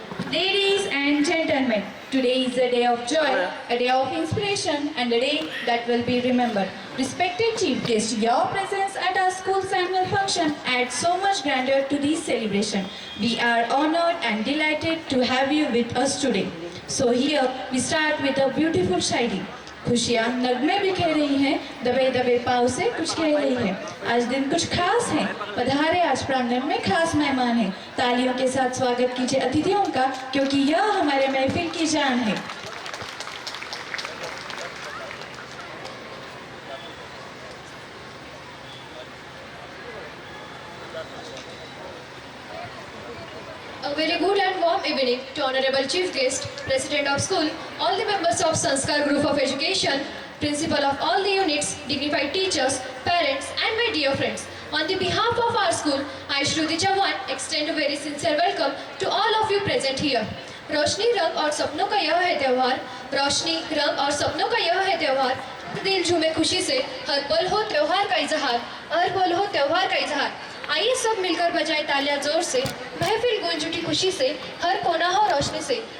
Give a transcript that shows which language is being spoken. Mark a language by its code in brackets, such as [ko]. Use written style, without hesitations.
[en] Ladies and gentlemen, today is a day of joy, a day of inspiration, and a day that will be remembered. Respected chief guest, your presence at our school's annual function adds so much grandeur to this celebration. We are honored and delighted to have you with us today. So here we start with a beautiful shayari. [hi] खुशियाँ नगमे बिखेर रही हैं, दबे दबे पाँव से कुछ कह रही हैं. आज दिन कुछ खास है, पधारे आज प्रांगण में खास मेहमान हैं. तालियों के साथ स्वागत कीजिए अतिथियों का, क्योंकि यह हमारे महफिल की जान है. [en] A very good and warm evening to Honorable Chief Guest, President of School, all the members of Sanskar Group of Education, Principal of all the units, dignified teachers, parents and my dear friends. On the behalf of our school, I Shruti Chavan extend a very sincere welcome to all of you present here. [hi] रोशनी रंग और सपनों का यह है त्योहार, रोशनी रंग और सपनों का यह है त्योहार, दिल झूमे खुशी से हर पल हो त्योहार का इजहार, हर पल हो त्योहार का इजहार. आइए सब मिलकर बजाएं तालियां जोर से, महफिल गूंज उठी खुशी से, हर कोना हो रोशनी से.